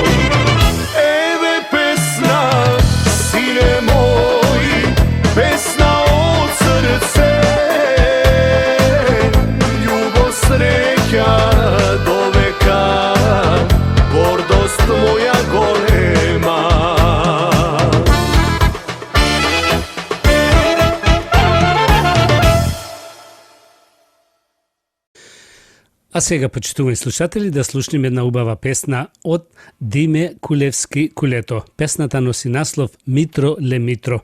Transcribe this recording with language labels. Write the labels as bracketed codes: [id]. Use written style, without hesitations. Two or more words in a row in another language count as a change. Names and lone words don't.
[mk] Еве песна, сине мој, песна од срце, љубов среќа до века, гордост моја голема. А сега, почитувани слушатели, да слушнем една убава песна од Диме Кулевски Кулето. Песната носи наслов Митро ле Митро.